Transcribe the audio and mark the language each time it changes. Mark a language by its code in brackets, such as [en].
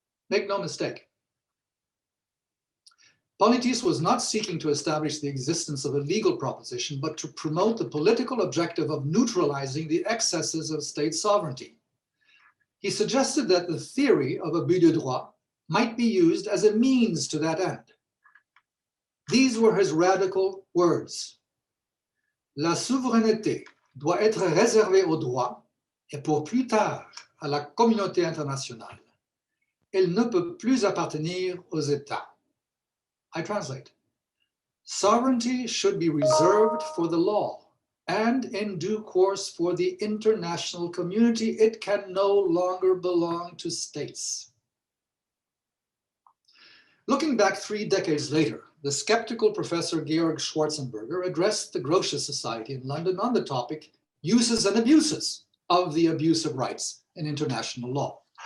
[en] Make no mistake, Politis was not seeking to establish the existence of a legal proposition, but to promote the political objective of neutralizing the excesses of state sovereignty. He suggested that the theory of abus de droit might be used as a means to that end. These were his radical words. [fr] La souveraineté doit être réservée au droit et pour plus tard à la communauté internationale. Elle ne peut plus appartenir aux États. [en] I translate. Sovereignty should be reserved for the law and in due course for the international community. It can no longer belong to states. Looking back 3 decades later, the skeptical professor Georg Schwarzenberger addressed the Grotius Society in London on the topic uses and abuses of the abuse of rights in international law.